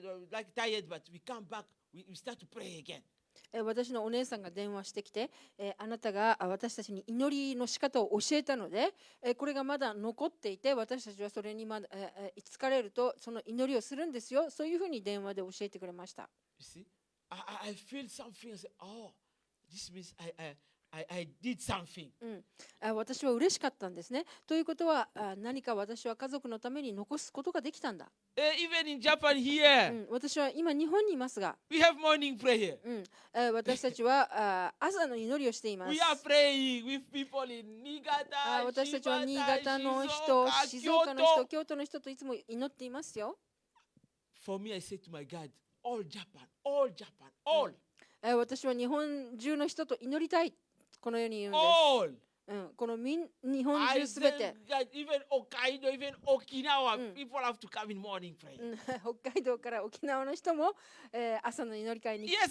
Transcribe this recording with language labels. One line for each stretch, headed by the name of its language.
English: Like tired, but we come back, we start to pray again.
Japanese: 私のお姉さんが電話してきて、あなたが私たちに祈りの仕方を教えたので、これがまだ残っていて私たちはそれにまだ、疲れるとその祈りをするんですよ。そういうふうに電話で教えてくれました。
English: You see, I feel something. I say, oh, this means I did something.
Japanese: 私は嬉しかったんですね。ということは何か私は家族のために残すことができたんだ。
English: Even in Japan here,
Japanese: 私は今日本にいますが、
English: we have morning prayer.
Japanese: 私たちは朝の祈りをしています。
English: We are praying with people in Niigata,
Japanese: 私たちは新潟の人、
English: Shibata,
Japanese: 静岡の人、
English: Kyoto.
Japanese: 京都の人といつも祈っていますよ。
English: For me, I say to my God, all Japan, all Japan, all,
Japanese: 私は日本中の人と祈りたい。このように言うんです。
English: all.
Japanese: この日本
English: I
Japanese: 中す
English: said
Japanese: べて、
English: that even Hokkaido, even Okinawa, people have to come in morning prayer.
Japanese: 北海道から沖縄の人も、朝の祈り会に来